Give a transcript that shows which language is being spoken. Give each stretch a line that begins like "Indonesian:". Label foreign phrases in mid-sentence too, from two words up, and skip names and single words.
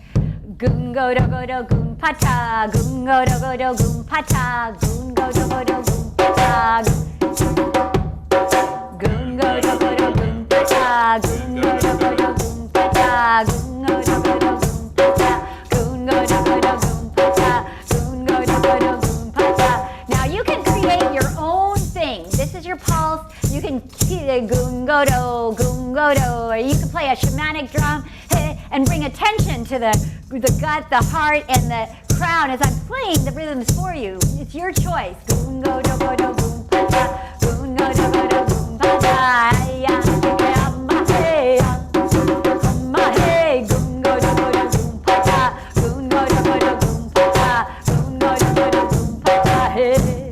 English: Goon go do go do goon pata, goon go do go do goon pata, goon go do go do goon pata, goon go do go do goon pata, goon go do go do goon pata, goon go do go do goon pata, goon go do go do goon pata, goon go do go do goon pata. Now you can create your own thing. This is your pulse. You can goon go do, or you can play a shamanic drum and bring attention to the gut, the heart, and the crown as I'm playing the rhythms for you. It's your choice. Goon go do go do goon pata, goon go do go do goon pata, ya ma hey, ma hey, goon go do go do goon pata, goon go do go do goon pata, goon go do go do goon pata, hey.